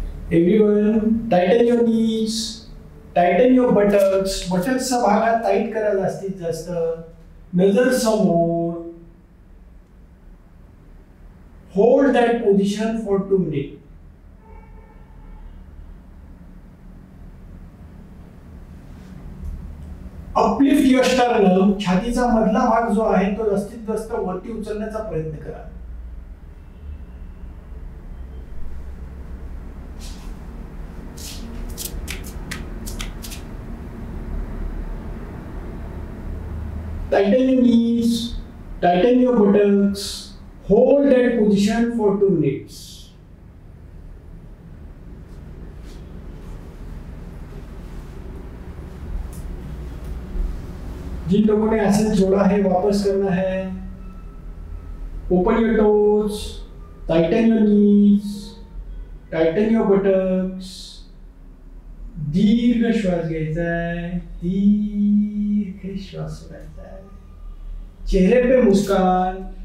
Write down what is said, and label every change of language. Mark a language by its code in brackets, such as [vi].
[en] Everyone, tighten your knees, tighten your buttocks. [mr] बटक्सचा भाग हा tight करा जास्तीत जास्त. नजर समोर. [en] Hold that position for 2 minutes. Uplift your sternum. [mr] छातीचा मधला भाग जो आहे तो जास्तीत जास्त वरती उचलण्याचा प्रयत्न करा. [en] Tighten your knees, tighten your buttocks, hold that position for 2 minutes. [hi] जिन लोगों ने आसन छोड़ा है वापस करना है. [en] Open your toes, tighten your knees, tighten your buttocks. [mr] दीर्घ श्वास घ्यायचा आहे, दीर्घ श्वास सोडायचा आहे. [hi] चेहरे पे मुस्कान.